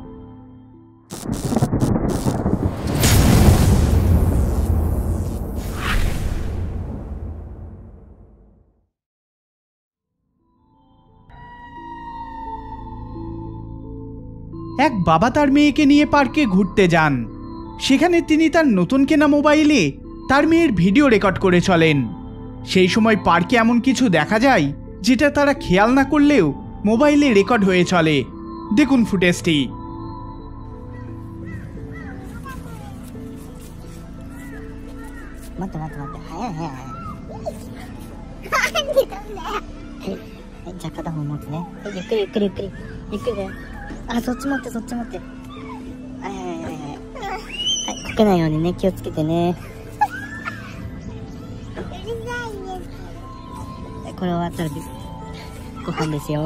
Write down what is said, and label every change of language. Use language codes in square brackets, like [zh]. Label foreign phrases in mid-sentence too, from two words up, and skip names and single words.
[bn] এক বাবা তার মেয়েকে নিয়ে পার্কে ঘুরতে যান। সেখানে তিনি তার নতুন কেনা মোবাইলে তার মেয়ের ভিডিও রেকর্ড করে চলেন। সেই সময় পার্কে এমন কিছু দেখা যায় যেটা তারা খেয়াল না করলেও মোবাইলে রেকর্ড হয়ে চলে। দেখুন ফুটেজটি। [ja] そっち持ってそっち持ってはいこけないようにね気をつけてねこれ終わったらご飯ですよ